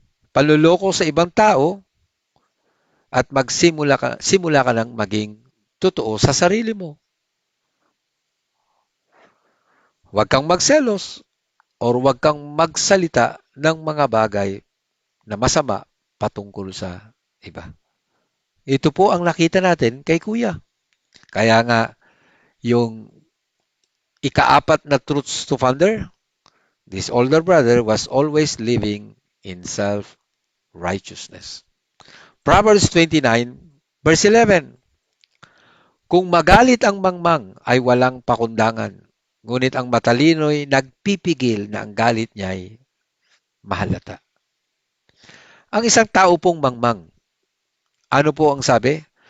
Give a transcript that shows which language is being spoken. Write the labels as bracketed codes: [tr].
[tl] Panluloko sa ibang tao at simula ka ng maging totoo sa sarili mo. Huwag kang magselos or huwag kang magsalita ng mga bagay na masama patungkol sa iba. Ito po ang nakita natin kay Kuya. Kaya nga, yung ika-4 na [en] truths to founder, this older brother was always living in self-righteousness. Proverbs 29, verse 11. [tl] Kung magalit ang mangmang ay walang pakundangan, ngunit ang matalino'y nagpipigil na ang galit niya'y mahalata. Ang isang tao pong mangmang, ano po ang sabi?